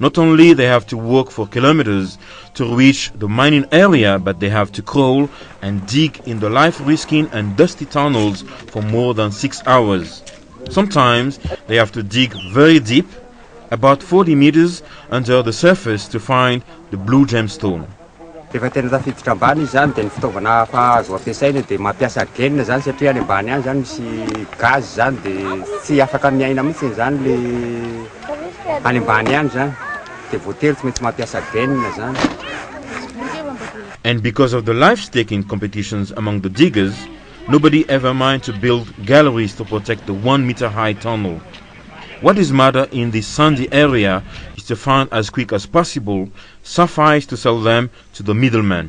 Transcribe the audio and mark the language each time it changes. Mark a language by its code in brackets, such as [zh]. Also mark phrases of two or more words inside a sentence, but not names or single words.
[en] Not only they have to walk for kilometers to reach the mining area, but they have to crawl and dig in the life-risking and dusty tunnels for more than 6 hours. Sometimes they have to dig very deep, about 40 meters under the surface, to find the blue gemstone. [mg] Efa tena tafiditra ambany izy zany dia ny fitaovana azo ampiasaina dia mampiasa genina zany satria any ambany any zany misy gaz zany dia tsy afaka miaina mihitsy zany le any ambany any zany dia voatery tsy maintsy mampiasa genina zany. [en] And because of the life-staking competitions among the diggers, nobody ever mind to build galleries to protect the 1 meter high tunnel. What is matter in this sandy area is to find as quick as possible sapphires to sell them to the middleman.